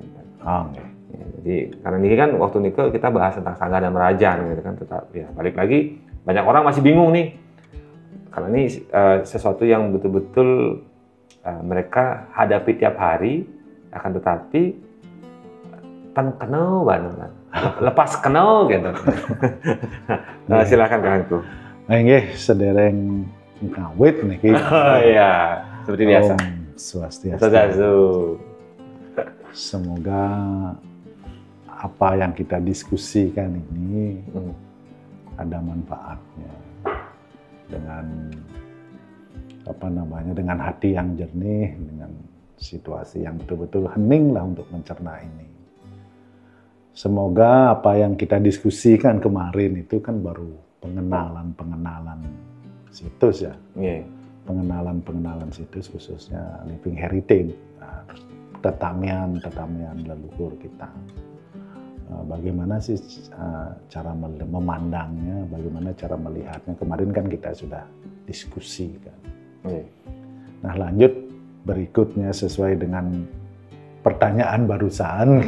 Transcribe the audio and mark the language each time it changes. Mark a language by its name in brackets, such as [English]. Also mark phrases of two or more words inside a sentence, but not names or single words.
[Indonesian] Ya, jadi karena ini kan waktu ini kita bahas tentang Sangga dan Merajan gitu kan, tetap ya balik lagi banyak orang masih bingung nih karena ini sesuatu yang betul-betul mereka hadapi tiap hari, akan tetapi pan kenal banget, lepas kenal gitu. Silakan Kangku. [Balinese] Nggih sedereng ngawit niki. [Indonesian] Oh iya, seperti biasa. Swastiastu. Semoga apa yang kita diskusikan ini ada manfaatnya dengan dengan hati yang jernih, dengan situasi yang betul-betul hening lah untuk mencerna ini. Semoga apa yang kita diskusikan kemarin itu kan baru pengenalan situs ya. Pengenalan situs khususnya [English] living heritage, [Indonesian] tetamian leluhur kita. Bagaimana sih cara memandangnya, bagaimana cara melihatnya. Kemarin kan kita sudah diskusikan. Nah lanjut berikutnya sesuai dengan pertanyaan barusan.